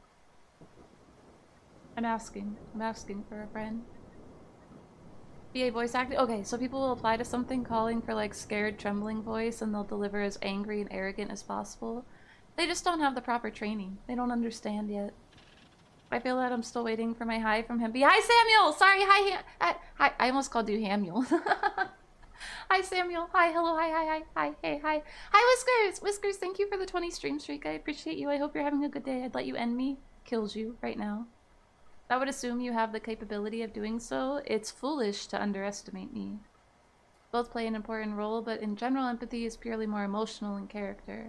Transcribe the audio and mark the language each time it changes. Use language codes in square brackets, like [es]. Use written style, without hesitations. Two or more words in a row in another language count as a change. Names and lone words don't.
[en] I'm asking. I'm asking for a friend. BA voice acting? Okay, so people will apply to something calling for like scared, trembling voice and they'll deliver as angry and arrogant as possible. They just don't have the proper training. They don't understand yet. I feel that I'm still waiting for my hi from hempie. Hi, Samuel! Sorry, hi, I almost called you Hamuel. Hi, Samuel. Hi, hello, hi, hey, hi. Hi, Whiskers! Whiskers, thank you for the 20 stream streak. I appreciate you. I hope you're having a good day. I'd let you end me. Kills you right now. I would assume you have the capability of doing so. It's foolish to underestimate me. Both play an important role, but in general, empathy is purely more emotional in character.